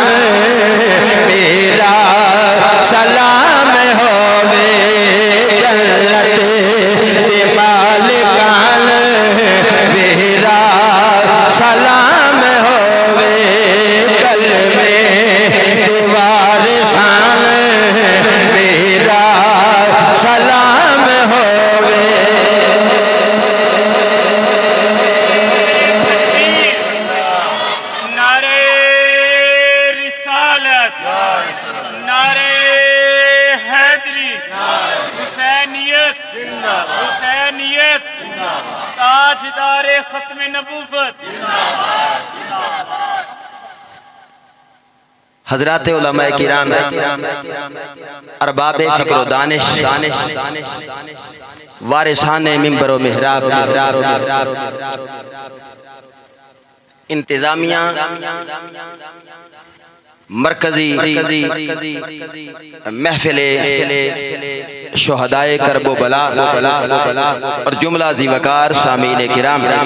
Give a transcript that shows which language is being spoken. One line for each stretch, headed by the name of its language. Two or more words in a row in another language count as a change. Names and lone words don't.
Punjabi: میرا سلام ہووے جنت دے مالکان میرا سلام ہووے کلمے دے وارثان میرا سلام ہووے
Urdu: نعرہ رسالت نعرہ حیدری حسینیت حسینیت تاجدار ختم نبوت حضرات علماء کرام ارباب فکر و دانش وارثان منبر و محراب انتظامیہ مرکزی محفل شہدائے کرب و بلا اور جملہ ذی وقار سامعین کرام